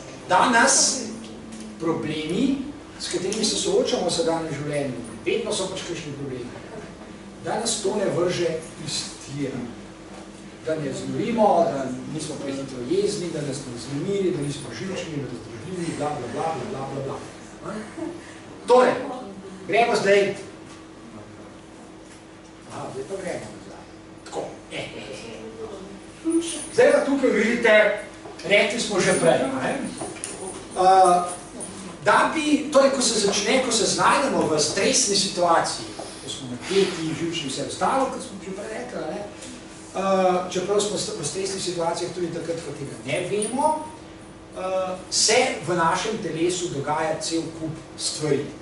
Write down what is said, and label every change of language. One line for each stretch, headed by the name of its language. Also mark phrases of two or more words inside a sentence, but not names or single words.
Slovenian: Danes problemi, s katerimi se soočamo v sedanjem življenju, vedno so pač kakšni problemi. Danes to ne vrže iz tira. Da ne zmorimo, da nismo prehitro jezni, da nas ne znemiri, da nismo živčni, da razdražljivi, bla, bla, bla, bla, bla, bla. Torej, gremo zdaj. Zdaj pa gremo nazaj. Tako. Zdaj pa tukaj vidite, rekli smo že prej, da bi, torej, ko se začne, ko se znajdemo v stresni situaciji, ko smo napeti, živčni, vse ostalo, kot smo že prej rekli, čeprav smo v stresnih situacijah tudi takrat, ko tega ne vemo, se v našem telesu dogaja cel kup stvari.